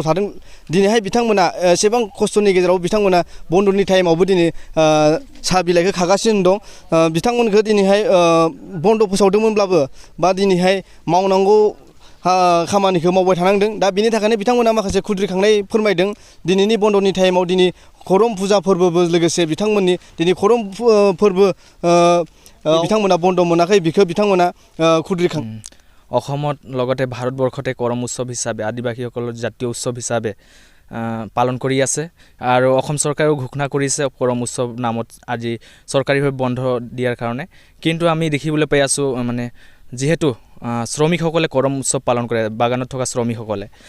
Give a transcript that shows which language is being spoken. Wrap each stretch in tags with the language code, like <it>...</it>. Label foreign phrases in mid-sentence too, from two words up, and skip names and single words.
<brx>थादों दिनैहाय बिथांमोना एसेबां खस्थ'नि गेजेराव बिथांमोना बन्द'नि टाइमावबो दिनै साहा बिलाइखौ खागासिनो दं बिथांमोनखौ दिनैहाय बन्द' फोसावदोंमोनब्लाबो बा दिनैहाय मावनांगौ खामानिखौ मावबाय थानांदों दा बिनि थाखायनो बिथांमोना माखासे खुद्रिखांनाय फोरमायदों दिनैनि बन्द'नि टाइमाव दिनै खरम फुजा फोरबोबो लोगोसे बिथांमोननि दिनै खरम फोरबो बिथांमोना बन्द' मोनाखै बिखौ बिथांमोना खुद्रिखां</brx> <as>অসমত লগতে ভাৰতবৰ্ষতে কৰম উৎসৱ হিচাপে আদিবাসীসকলৰ জাতীয় উৎসৱ হিচাপে পালন কৰি আছে আৰু অসম চৰকাৰেও ঘোষণা কৰিছে কৰম উৎসৱ নামত আজি চৰকাৰীভাৱে বন্ধ দিয়াৰ কাৰণে কিন্তু আমি দেখিবলৈ পাই আছোঁ মানে যিহেতু শ্ৰমিকসকলে কৰম উৎসৱ পালন কৰে বাগানত থকা শ্ৰমিকসকলে</as>